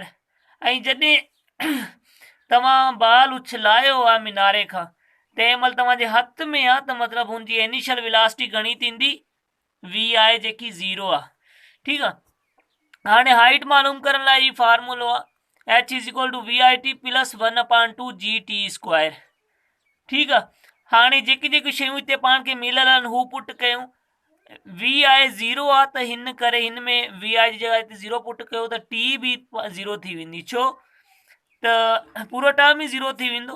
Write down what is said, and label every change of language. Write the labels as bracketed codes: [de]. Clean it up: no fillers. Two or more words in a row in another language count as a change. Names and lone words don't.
[sd] ऐं जॾहिं तव्हां बाल उछलायो आहे मीनारे खां, तंहिं महिल तव्हांजे हथ में आहे त मतिलबु हुनजी [en] initial velocity [sd] घणी थींदी, वी आहे जेकी 0 आहे। ठीकु आहे, हाणे हाइट मालूम करण लाइ ही फार्मूलो आहे [en] h is equal to vi t plus 1/2 g t square. [sd] ठीकु आहे, हाणे जेकी जेकी शयूं हिते पाण खे मिलियल आहिनि हू पुट कयूं। [en] vi [sd] 0 आहे त हिन करे हिन में [en] vi [sd] जी जॻह ते 0 पुट कयो त टी बि 0 थी वेंदी, छो त पूरो टर्म ई 0 थी वेंदो।